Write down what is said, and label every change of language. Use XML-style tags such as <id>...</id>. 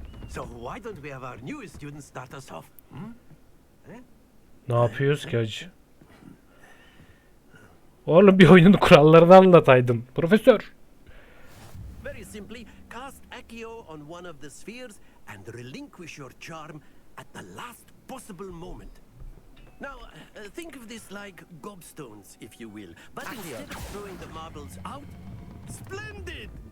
<en>So why don't we have our newest student start us off?</en> <tr>Ne yapıyoruz ki hacı? Oğlum bir oyunun kurallarını anlataydın. Profesör.</tr> <en>Very simply, cast Accio on one of the spheres and relinquish your charm at the last possible moment. Now, think of this like gobstones, if you will. But instead of throwing the marbles out, splendid!</en>